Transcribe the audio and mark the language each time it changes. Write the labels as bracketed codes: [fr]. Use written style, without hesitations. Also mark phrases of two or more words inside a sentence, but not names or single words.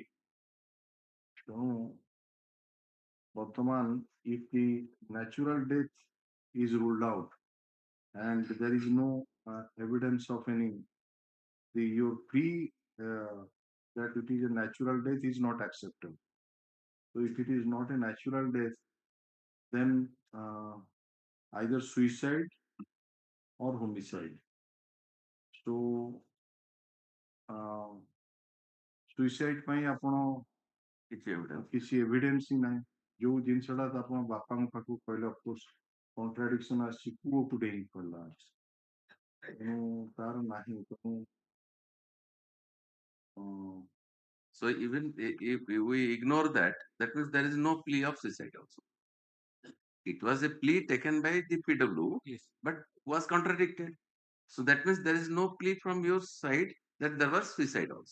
[en] So, Bottoman, if the natural death is ruled out and there is no evidence of any, your plea that it is a natural death is not acceptable. So if it is not a natural death, then either suicide or homicide. So suicide [or] ପାଇଁ ଆପଣ କିଛି evidence ହିଁ ନାହିଁ ଯୋଉ ଜିନିଷଟା ଆପଣ ବାପାଙ୍କ ପାଖକୁ କହିଲେ [en] of course contradiction [or] ଆସିଛି ପୁଅକୁ ଡେଇଁ ପଡିଲା ତେଣୁ ତାର ନାହିଁ ତେଣୁ [en] so even if we ignore that, that means there is no plea of suicide also. It was a plea taken by the PW, yes, but was contradicted. So that means there is no plea from your side that there was suicide also.